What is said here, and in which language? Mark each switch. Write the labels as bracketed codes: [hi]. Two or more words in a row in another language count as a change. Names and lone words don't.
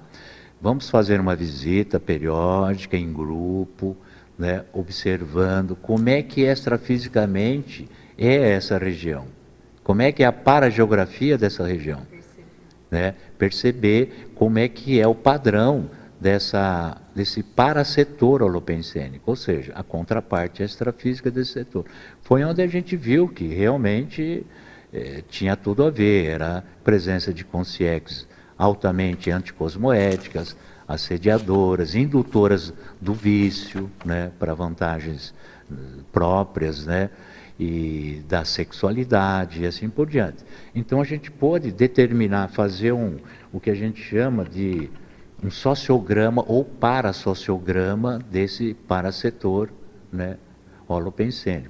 [pt] Vamos fazer uma visita periódica em grupo, né, observando como é que extrafisicamente é essa região, como é que é a parageografia dessa região, né? Perceber como é que é o padrão desse parasetor holopensênico, ou seja, a contraparte extrafísica desse setor. Foi onde a gente viu que realmente tinha tudo a ver, era a presença de consciex altamente anticosmoéticas, assediadoras, indutoras do vício, né, para vantagens próprias, né, e da sexualidade e assim por diante. Então a gente pôde determinar, fazer o que a gente chama de um sociograma ou parasociograma desse parasetor, né, holopensênico.